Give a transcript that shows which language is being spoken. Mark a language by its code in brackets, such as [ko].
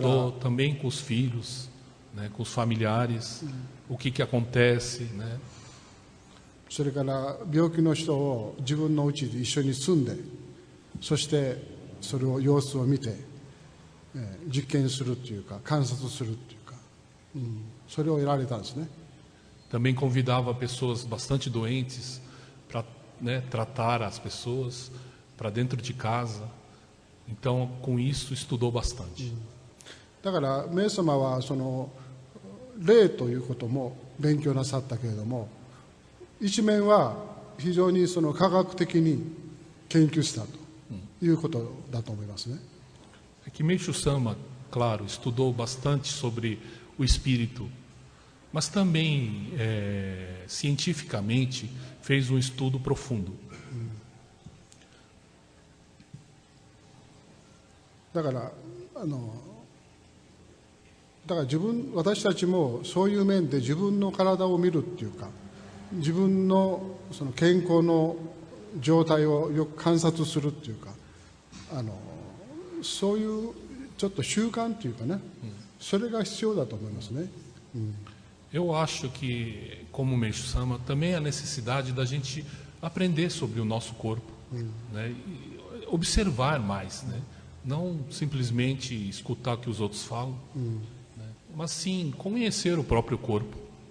[pt] Estudou também com os filhos, né? Com os familiares, o que acontece, né? [ja] それから病気の人を自分の家で一緒に住んで、そしてそれを様子を見て、実験するというか観察するというか、それをやられたんですね。 [pt] Também convidava pessoas bastante doentes para, né, tratar as pessoas para dentro de casa. Então, com isso, estudou bastante. [ja] だからメイ様はその霊ということも勉強なさったけれども、一面は非常にその科学的に研究したということだと思いますね。 [pt] É que Meishu Sama, claro, estudou bastante sobre o espírito, mas também, cientificamente, fez um estudo profundo. [ja] だから私たちもそういう面で自分の体を見るっていうか、自分のその健康の状態をよく観察するっていうか、そういうちょっと習慣っていうかね、それが必要だと思いますね。 [pt] Eu acho que, como Meishu Sama, também há necessidade da gente aprender sobre o nosso corpo, né? E observar mais, né? Não simplesmente escutar o que os outros falam, né? Mas sim conhecer o próprio corpo.